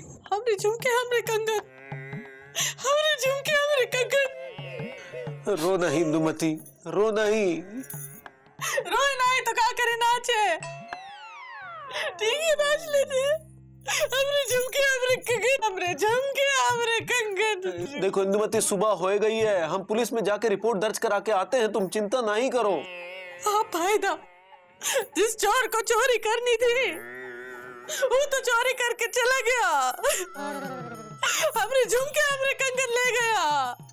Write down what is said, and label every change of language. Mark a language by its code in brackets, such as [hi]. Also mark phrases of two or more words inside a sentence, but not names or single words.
[hi] हमरे झुमके, हमरे कंगन। हमरे झुमके, हमरे कंगन। रो नहीं इंदुमती, रो नहीं। रोए नहीं तो क्या करे, नाचे। ठीक है, नाच लेते। हमरे झुमके, हमरे कंगन, हमरे झुमके, हमरे कंगन। देखो इंदुमती, सुबह हो गई है, हम पुलिस में जाके रिपोर्ट दर्ज करा के आते हैं, तुम चिंता नहीं करो। आप फायदा, जिस चोर को चोरी करनी थी वो तो चोरी करके चला गया। हमरे झुमके, हमरे कंगन ले गया।